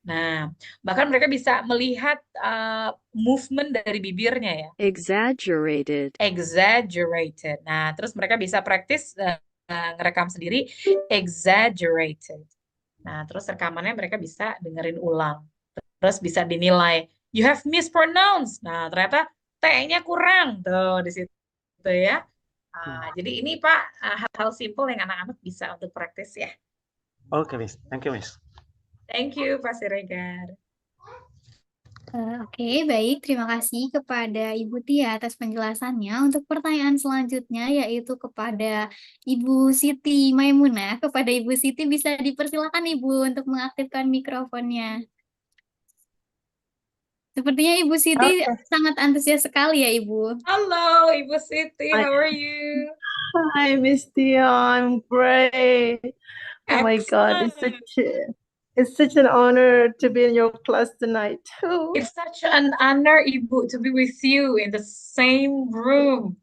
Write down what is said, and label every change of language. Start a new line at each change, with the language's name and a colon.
Indonesian: Nah, bahkan mereka bisa melihat movement dari bibirnya ya.
English: Exaggerated.
Indonesian: Exaggerated. Nah, terus mereka bisa praktis ngerekam sendiri exaggerated. Nah, terus rekamannya mereka bisa dengerin ulang. Terus bisa dinilai,
English: you have mispronounced.
Indonesian: Nah, ternyata T-nya kurang tuh di situ ya. Jadi ini Pak hal-hal simple yang anak-anak bisa untuk praktis ya.
English: Okay, Miss. Thank you, Miss. Thank you, Pak Siregar.
Indonesian: Oke, baik. Terima kasih kepada Ibu Tia atas penjelasannya. Untuk pertanyaan selanjutnya yaitu kepada Ibu Siti Maimunah. Kepada Ibu Siti bisa dipersilakan Ibu untuk mengaktifkan mikrofonnya. Sepertinya Ibu Siti sangat antusias sekali ya Ibu. Halo Ibu Siti,
English: how are you? Hi, Miss Tia. I'm great. Oh my God, it's such an honor to be in your class tonight too. It's such an honor,
Indonesian: Ibu,
English: to be with you in the same room.